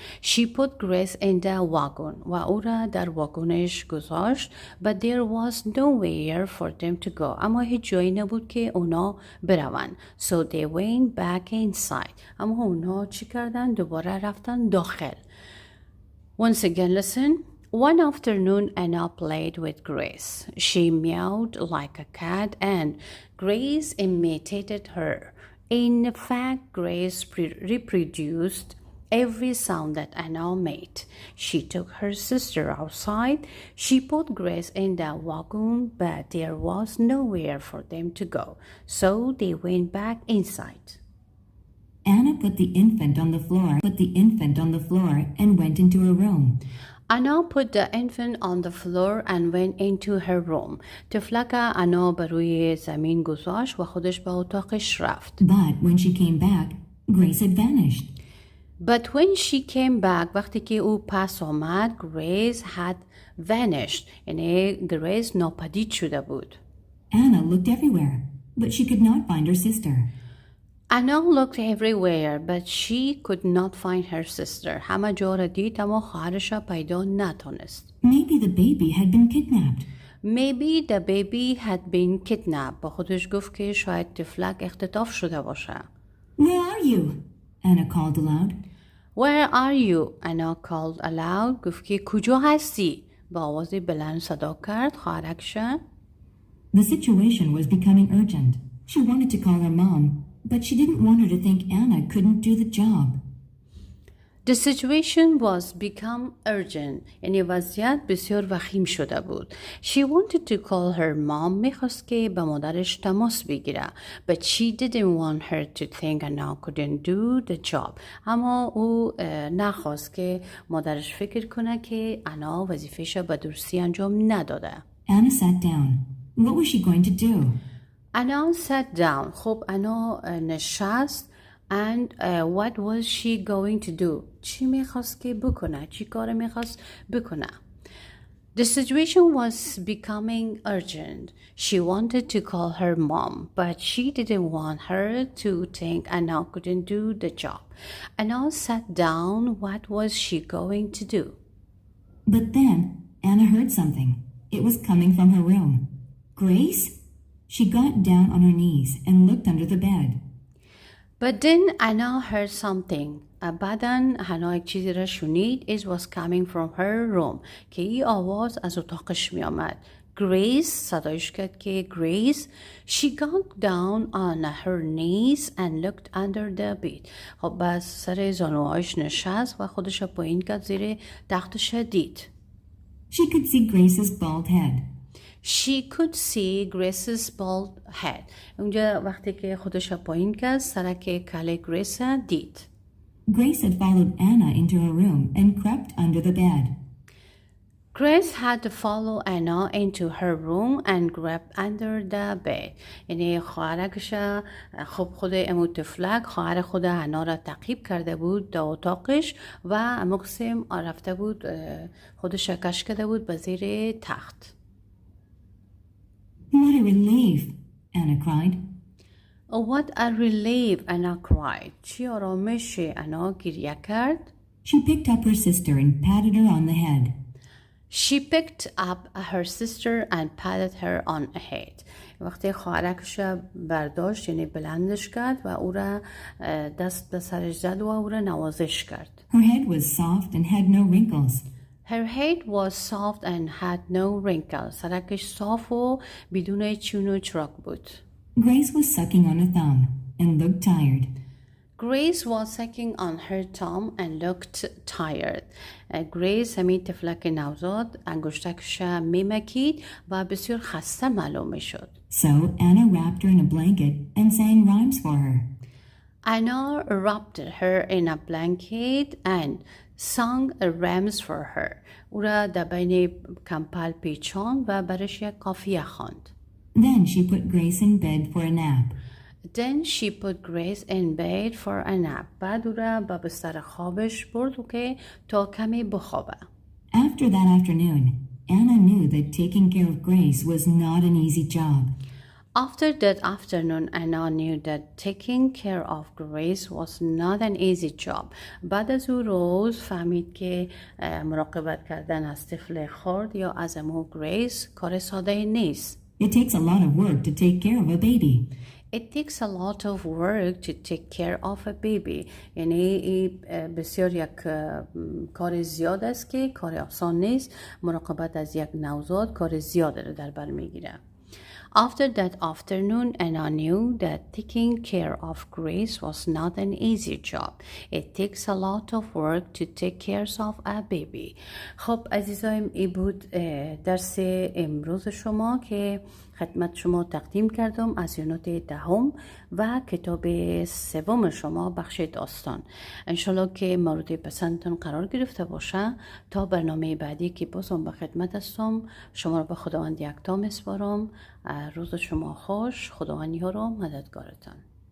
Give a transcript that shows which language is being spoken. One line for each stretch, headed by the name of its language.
English: She put Grace in the wagon.
Persian: و او را در واگنش گذاشت.
English: But there was nowhere for them to go.
Persian: اما هیچ جایی نبود که اونا بروند.
English: So they went back inside.
Persian: اما اونا چی کردن؟ دوباره رفتن داخل.
English: Once again listen. One afternoon, Anna played with Grace. She meowed like a cat and Grace imitated her. In fact, Grace reproduced every sound that Anna made. She took her sister outside. She put Grace in the wagon, but there was nowhere for them to go. So they went back inside. Anna put the infant on the floor and went into her room. Anna put the infant on the floor and went into her room.
Persian: طفلک انا بر روی زمین گذاشت و خودش به اتاقش رفت.
English: But when she came back, Grace had vanished. But when she came back،
Persian: وقتی که او پس آمد،
English: Grace had vanished،
Persian: یعنی Grace ناپدید شده بود.
English: Anna looked everywhere, but she could not find her sister. Anna looked everywhere, but she could not find her sister.
Persian: همه جا را دید اما خواهرش را پیدا نتونست.
English: Maybe the baby had been kidnapped. Maybe the baby had been kidnapped.
Persian: با خودش گفت که شاید طفلک اختطاف شده باشه.
English: Where are you? Anna called aloud. Where are you? Anna called aloud.
Persian: گفت که کجا هستی؟ با آواز بلند صدا کرد خواهرش.
English: The situation was becoming urgent. She wanted to call her mom, but she didn't want her to think Anna couldn't do the job. The situation was become urgent.
Persian: یعنی وضعیت بسیار وخیم شده بود.
English: She wanted to call her mom.
Persian: میخواست که به مادرش تماس بگیره.
English: But she didn't want her to think Anna couldn't do the job.
Persian: اما او نخواست که مادرش فکر کنه که انا وظیفه‌ش به درستی انجام نداده.
English: Anna sat down. What was she going to do? Anna sat down.
Persian: خب انا نشست.
English: And what was she going to do?
Persian: چی میخواست که بکنه؟ چی کار میخواست بکنه؟
English: The situation was becoming urgent. She wanted to call her mom, but she didn't want her to think Anna couldn't do the job. Anna sat down. What was she going to do? But then Anna heard something. It was coming from her room. Grace? She got down on her knees and looked under the bed. But then Anna heard something.
Persian: بعدن هنا یک چیزی را شنید.
English: It was coming from her room.
Persian: که این آواز از اتاقش می آمد. Grace صدایش کرد که Grace.
English: She got down on her knees and looked under the bed.
Persian: خب بس سر زانوهایش نشست و خودش پایین کرد زیر تختش دید.
English: She could see Grace's bald head. She could see Grace's bald head.
Persian: اونجا وقتی که خودش پایین کرد سرک کله گریس دید.
English: Grace had followed Anna into her room and crept under the bed. Grace had to follow Anna into her room and grab under the bed.
Persian: یعنی خواهرش خب خود امو طفلک خواهر خود انا را تعقیب کرده بود در اتاقش و امو قسم رفته بود خودش کش کرده بود به زیر تخت.
English: What a relief, Anna cried. Oh, what a relief, Anna cried.
Persian: چی آرامش انا گریه کرد.
English: She picked up her sister and patted her on the head. She picked up her sister and patted her on the head.
Persian: وقتی خواهرکش برداشت یعنی بلندش کرد و او را دست به سرش زد و او را نوازش کرد.
English: Her head was soft and had no wrinkles. Her head was soft and had no wrinkles.
Persian: سرکش صاف و بدون چون و چراک بود.
English: Grace was sucking on a thumb and looked tired. Grace was sucking on her thumb and looked tired.
Persian: Grace همین طفلک نوزاد انگشتکش میمکید و بسیار خسته معلوم میشد.
English: So Anna wrapped her in a blanket and sang rhymes for her. Anna wrapped her in a blanket and sung rhymes for her.
Persian: او را در بین کمپل پیچاند و برش یک قافیه خواند.
English: Then she put Grace in bed for a nap. Then she put Grace in bed for a nap.
Persian: بعد او را به بستر خوابش برد که تا کمی بخوابه.
English: After that afternoon, Anna knew that taking care of Grace was not an easy job. After that afternoon, Anna knew that taking care of Grace was not an easy job.
Persian: بعد از او روز فهمید که مراقبت کردن از طفل خرد یا از امو گریس کار ساده نیست.
English: It takes a lot of work to take care of a baby. It takes a lot of work to take care of a baby.
Persian: یعنی بسیار یک کار زیاد است که کار آسان نیست. مراقبت از یک نوزاد کار زیاد را در بر میگیره.
English: After that afternoon, Anna knew that taking care of Grace was not an easy job. It takes a lot of work to take care of a baby.
Persian: خب عزیزایم این بود درس امروز شما که خدمت شما تقدیم کردم از یونت دهم و کتاب سوم شما بخش داستان. انشالله که مورد پسندتون قرار گرفته باشه. تا برنامه بعدی که بازم به خدمت هستم شما رو به خداوند یکتا میسپارم. روز شما خوش. خداوند یار و مددگارتان.